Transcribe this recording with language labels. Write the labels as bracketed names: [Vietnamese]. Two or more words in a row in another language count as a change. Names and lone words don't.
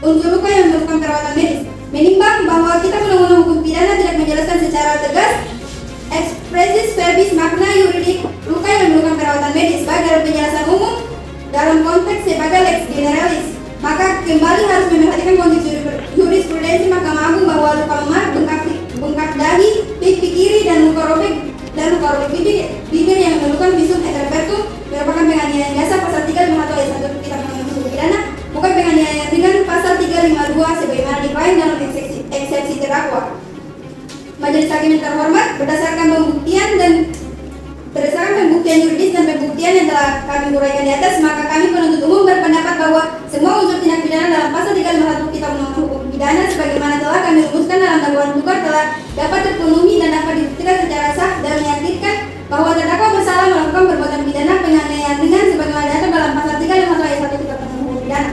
[Indonesian] Unsur luka yang memerlukan perawatan medis. Menimbang bahwa kita Undang-Undang Hukum Pidana tidak menjelaskan secara tegas [Latin] expressis verbis [Indonesian] makna yuridik luka yang memerlukan perawatan medis, baik dalam penjelasan umum dalam konteks sebagai [Latin] lex generalis, [Indonesian] maka kembali harus memperhatikan konteks jurisprudensi Mahkamah Agung bahwa luka memar, bengkak dahi, pipi kiri, dan luka robek bibir yang memerlukan [Latin] visum et repertum [Indonesian] merupakan penganiayaan biasa pasal 351 ayat 1 Kitab Undang-Undang Hukum Pidana, bukan penganiayaan ringan pasal 352 sebagaimana diklaim dalam eksepsi terdakwa. Majelis hakim yang terhormat, berdasarkan pembuktian yuridis dan pembuktian yang telah kami uraikan di atas, maka kami penuntut umum berpendapat bahwa semua unsur tindak pidana dalam pasal 351 Kitab Undang-Undang Hukum Pidana sebagaimana telah kami rumuskan dalam dakwaan pokok telah dapat terpenuhi dan dapat dibuktikan secara sah dan meyakinkan bahwa terdakwa bersalah melakukan perbuatan pidana penganiayaan ringan sebagaimana diatur dalam pasal 351 ayat 1 Kitab Undang-Undang Hukum Pidana.